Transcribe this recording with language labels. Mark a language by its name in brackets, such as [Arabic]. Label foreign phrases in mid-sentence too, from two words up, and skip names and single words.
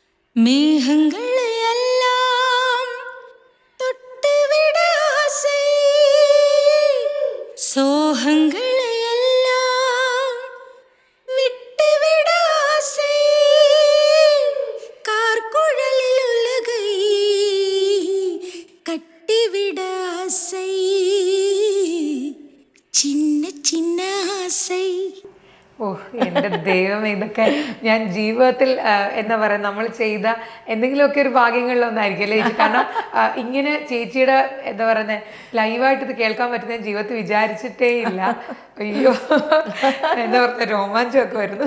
[Tamil] மேகங்களை எல்லாம் தொட்டுவிட ஆசை, சோகங்களை எல்லாம் விட்டுவிட ஆசை, கார்குழலில் உலகை கட்டிவிட ஆசை, சின்ன சின்ன ஆசை. [Malayalam] ഓ എൻ്റെ ദൈവം, ഇതൊക്കെ ഞാൻ ജീവിതത്തിൽ എന്താ പറയുക നമ്മൾ ചെയ്ത എന്തെങ്കിലുമൊക്കെ ഒരു ഭാഗ്യങ്ങളിലൊന്നായിരിക്കും അല്ലേ ചേച്ചി? കാരണം ഇങ്ങനെ ചേച്ചിയുടെ എന്താ പറയുന്നത് ലൈവായിട്ട് ഇത് കേൾക്കാൻ പറ്റുന്ന ഞാൻ ജീവിതത്തിൽ വിചാരിച്ചിട്ടേ ഇല്ല. അയ്യോ എന്താ പറയുക, രോമാഞ്ചമൊക്കെ വരുന്നു.